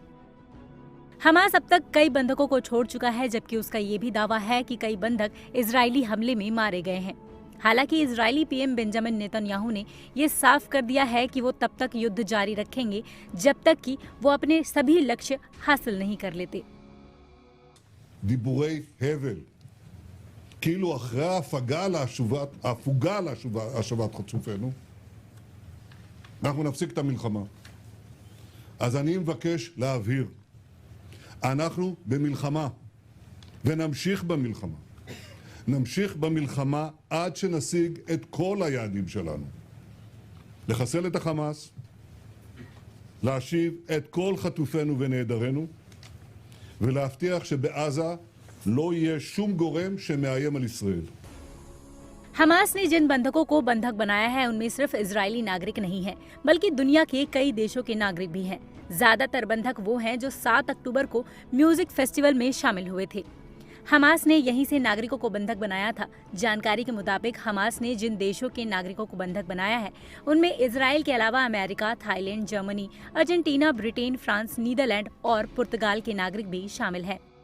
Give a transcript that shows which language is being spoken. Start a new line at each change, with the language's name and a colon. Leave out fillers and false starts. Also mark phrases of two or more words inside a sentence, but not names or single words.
Hindi: हमास अब तक कई बंधकों को छोड़ चुका है, जबकि उसका ये भी दावा है कि कई बंधक इजरायली हमले में मारे गए हैं। हालांकि इजरायली पीएम बेंजामिन नेतन्याहू ने ये साफ कर दिया है कि वो तब तक युद्ध जारी रखेंगे जब तक कि वो अपने सभी लक्ष्य हासिल नहीं कर लेते।
Hebrew: דיבורי הבל, כאילו אחרי ההפוגה להשבת חטופינו, אנחנו נפסיק את המלחמה. אז אני מבקש להבהיר, אנחנו במלחמה, ונמשיך במלחמה. נמשיך במלחמה עד שנשיג את כל היעדים שלנו. לחסל את החמאס, להשיב את כל חטופינו ונעדרינו, ולהבטיח שבעזה לא יהיה שום גורם שמאיים על ישראל.
Hindi: हमास ने जिन बंधकों को बंधक बनाया है उनमें सिर्फ इजरायली नागरिक नहीं है, बल्कि दुनिया के कई देशों के नागरिक भी हैं। ज्यादातर बंधक वो हैं जो 7 अक्टूबर को
English: music festival
Hindi: में शामिल हुए थे। हमास ने यहीं से नागरिकों को बंधक बनाया था। जानकारी के मुताबिक हमास ने जिन देशों के नागरिकों को बंधक बनाया है उनमें इजराइल के अलावा अमेरिका, थाईलैंड, जर्मनी, अर्जेंटीना, ब्रिटेन, फ्रांस, नीदरलैंड और पुर्तगाल के नागरिक भी शामिल हैं।